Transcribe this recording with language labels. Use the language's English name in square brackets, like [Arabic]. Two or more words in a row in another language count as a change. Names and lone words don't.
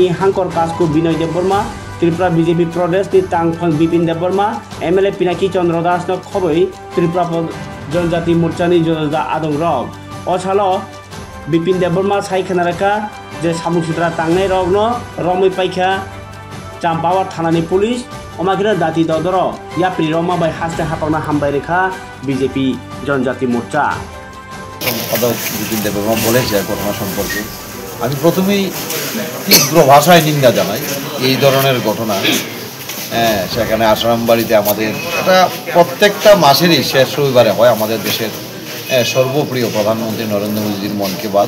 [Kok Borok] हांकर कासको बिनय देबबर्मा त्रिपुरा बीजेपी प्रदेश नि तांफां बिपिन देबबर्मा एमएलए पिनाकी चंद्र दास न खबै त्रिपुरा जनजाति मोर्चा नि जोदा आदं रक असालो बिपिन देबबर्मा साइखनारका जे सामुसिद्रा तांनाय रक न रमै पाइखा चाम्पावा थानानि पुलिस अमागिरा दाति ददर याप्रि रमा बाय हास्ते हापावना हामबाय रेखा बीजेपी जनजाति मोर्चा [Bangla] সম্পাদক বিপিন দেববর্মা বলেছে ঘটনা সম্পর্কে। আমি প্রথমেই তীব্র ভাষায় নিন্দা জানাই এই ধরনের ঘটনা। সেখানে আসারামবাড়িতে আমাদের এটা প্রত্যেকটা মাসেরই শেষ রবিবারে হয় আমাদের দেশের সর্বপ্রিয় প্রধানমন্ত্রী নরেন্দ্র মোদীজির মন কি বাত।